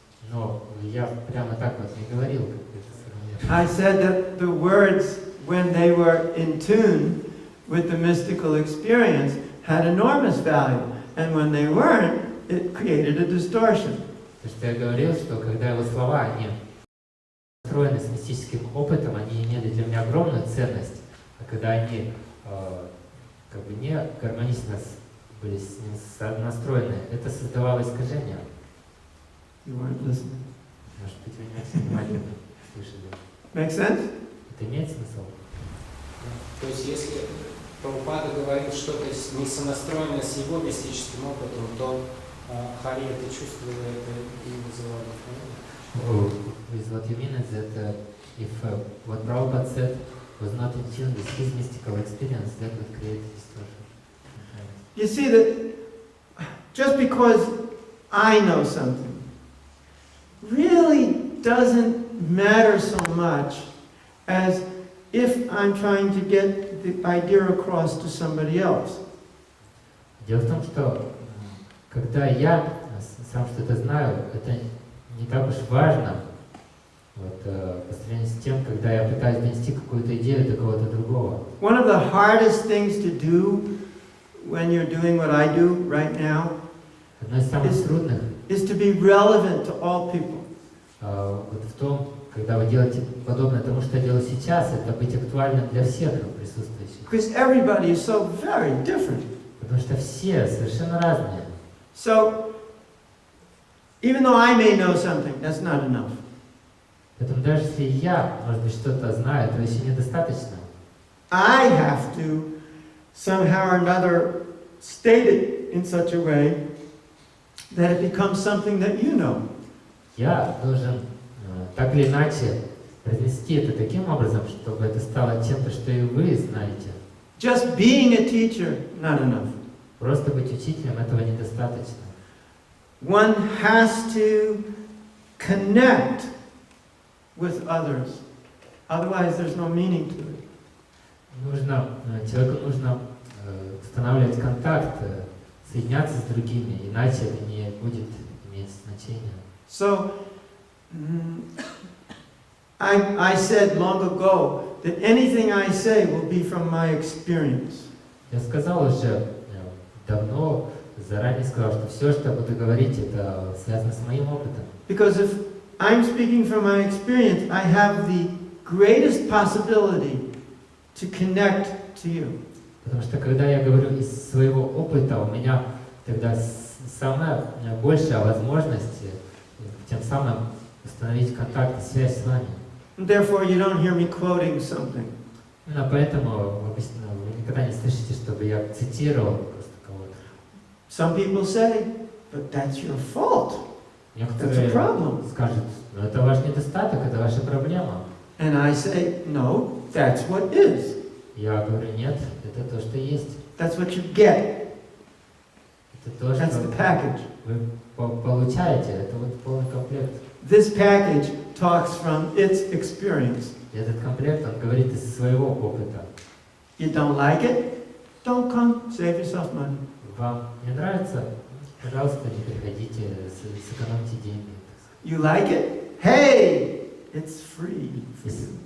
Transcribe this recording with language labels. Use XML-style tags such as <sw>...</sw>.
<ru>Но я прямо так вот не говорил, как ты это сформулировал.</ru> <en>I said that the words, when they were in tune with the mystical experience, had enormous value. And when they weren't, it created a distortion.</en> <ru>То, что я говорил, что когда его слова, они настроены с мистическим опытом, они имели для меня огромную ценность, а когда они как бы не гармонично были с ним настроены, это создавало искажения.</ru> <en>You weren't listening.</en> <ru>Может быть, вы не очень внимательно слышали.</ru> <en>Make sense?</en> <ru>Это имеет смысл? То есть если Прабхупада говорил что-то не сонастроенное с его мистическим опытом, то Хари это чувствовало, это не вызывало.</ru> <en>With what you mean is that if what Prabhupada said was not in tune with his mystical experience, that would create a distortion. You see that just because I know something really doesn't matter so much as if I'm trying to get the idea across to somebody else.</en> <ru>Дело в том, что когда я сам что-то знаю, это не так уж важно вот, по сравнению с тем, когда я пытаюсь донести какую-то идею до кого-то другого.</ru> <en>One of the hardest things to do when you're doing what I do right now</en> <ru>Одно из самых трудных</ru> <en>is to be relevant to all people.</en> <ru>вот в том, когда вы делаете подобное тому, что я делаю сейчас, это быть актуальным для всех присутствующих.</ru> <en>Because everybody is so very different.</en> <ru>Потому что все совершенно разные.</ru> <en>So, even though I may know something, that's not enough.</en> <ru>Поэтому даже если я, может быть, что-то знаю, этого еще недостаточно.</ru> <en>I have to somehow or another state it in such a way that it becomes something that you know.</en> <ru>Я должен так или иначе произнести это таким образом, чтобы это стало чем-то, что и вы знаете.</ru> <en>Just being a teacher, not enough.</en> <ru>Просто быть учителем этого недостаточно.</ru> <en>One has to connect with others. Otherwise, there's no meaning to it.</en> <ru>Человеку нужно устанавливать контакт, соединяться с другими, иначе это не будет иметь значения.</ru> <en>So, I said long ago that anything I say will be from my experience.</en> <ru>Я сказал уже давно, заранее сказал, что все, что я буду говорить, это связано с моим опытом.</ru> <en>Because if I'm speaking from my experience, I have the greatest possibility to connect to you.</en> <ru>Потому что когда я говорю из своего опыта, у меня тогда самая большая возможность тем самым установить контакт и связь с вами.</ru> <en>And therefore, you don't hear me quoting something.</en> <ru>Именно поэтому обычно вы никогда не слышите, чтобы я цитировал просто кого-то.</ru> <en>Some people say, but that's your fault. That's a</en> <ru>Некоторые</ru> <en>problem.</en> <ru>скажут, ну это ваш недостаток, это ваша проблема.</ru> <en>And I say, no, that's what is.</en> <ru>Я говорю, нет, это то, что есть.</ru> <en>That's what you get.</en> <ru>Это то,</ru> <en>That's</en> <ru>что</ru> <en>the package.</en> <ru>вы получаете, это вот полный комплект.</ru> <en>This package talks from its experience.</en> <ru>И этот комплект, он говорит из своего опыта.</ru> <en>You don't like it? Don't come. Save yourself money.</en> <ru>Вам не нравится? Пожалуйста, не приходите, сэкономьте деньги.</ru> <en>You like it? Hey, it's free for you.</en>